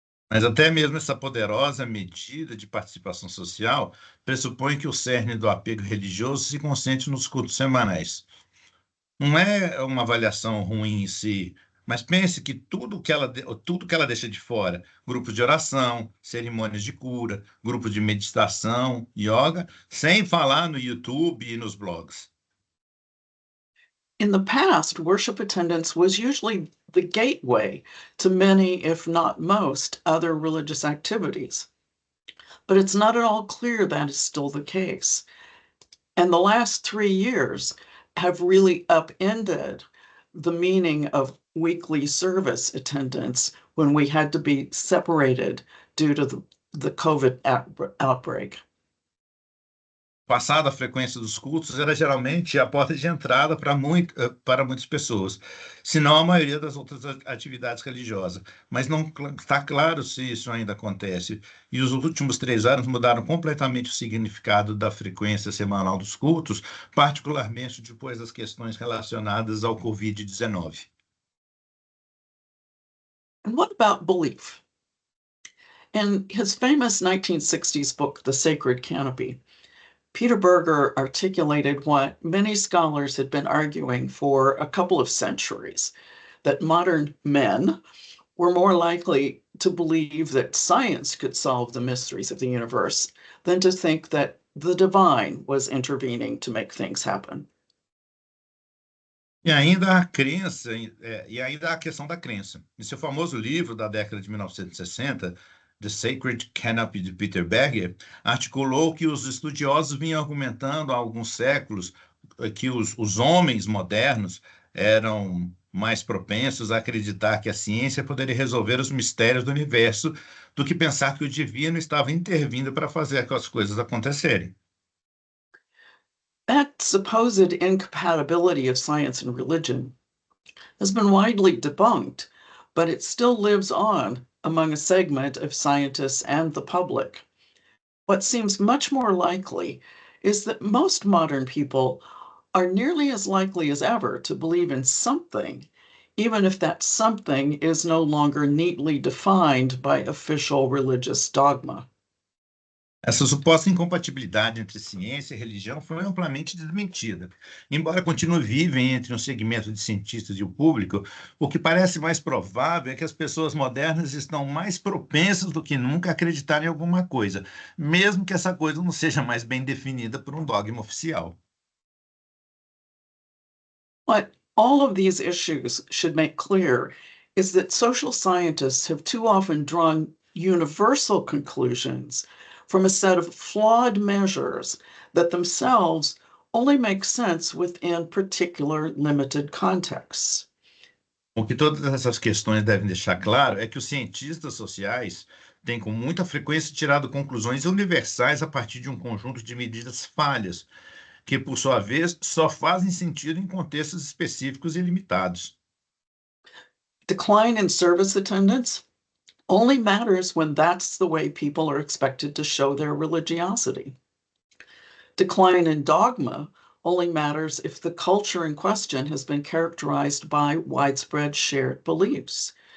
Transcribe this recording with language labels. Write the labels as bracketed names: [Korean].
[Portuguese] Mas até mesmo essa poderosa medida de participação social pressupõe que o cerne do apego religioso se concentre nos cultos semanais. Não é uma avaliação ruim em si, mas pense que tudo que ela deixa de fora, grupos de oração, cerimônias de cura, grupos de meditação, yoga, sem falar no YouTube e nos blogs. [English] In the past, worship attendance was usually the gateway to many, if not most, other religious activities. But it's not at all clear that is still the case. And the last 3 years have really upended the meaning of weekly service attendance when we had to be separated due to the COVID outbreak. [Portuguese] Passada a frequência dos cultos era geralmente a porta de entrada para muitas pessoas, se não a maioria das outras atividades religiosas. Mas não está claro se isso ainda acontece. E os últimos 3 anos mudaram completamente o significado da frequência semanal dos cultos, particularmente depois das questões relacionadas ao Covid-19. [English] And what about belief? In his famous 1960s book, The Sacred Canopy, Peter Berger articulated what many scholars had been arguing for a couple of centuries, that modern men were more likely to believe that science could solve the mysteries of the universe than to think that the divine was intervening to make things happen. [Portuguese] E ainda a crença, e ainda a questão da crença. Em seu famoso livro da década de 1960, The Sacred Canopy, de Peter Berger, articulou que os estudiosos vinham argumentando há alguns séculos que os homens modernos eram mais propensos a acreditar que a ciência poderia resolver os mistérios do universo do que pensar que o divino estava intervindo para fazer as coisas acontecerem. [English] That supposed incompatibility of science and religion has been widely debunked, but it still lives on among a segment of scientists and the public. What seems much more likely is that most modern people are nearly as likely as ever to believe in something, even if that something is no longer neatly defined by official religious dogma. [Portuguese] Essa suposta incompatibilidade entre ciência e religião foi amplamente desmentida. Embora continue viva entre um segmento de cientistas e o público, o que parece mais provável é que as pessoas modernas estão mais propensas do que nunca a acreditar em alguma coisa, mesmo que essa coisa não seja mais bem definida por um dogma oficial. [English] What all of these issues should make clear is that social scientists have too often drawn universal conclusions from a set of flawed measures that themselves only make sense within particular limited contexts. [Portuguese] O que todas essas questões devem deixar claro é que os cientistas sociais têm com muita frequência tirado conclusões universais a partir de um conjunto de medidas falhas, que, por sua vez, só fazem sentido em contextos específicos e limitados. [English] Decline in service attendance only matters when that's the way people are expected to show their religiosity. Decline in dogma only matters if the culture in question has been characterized by widespread shared beliefs.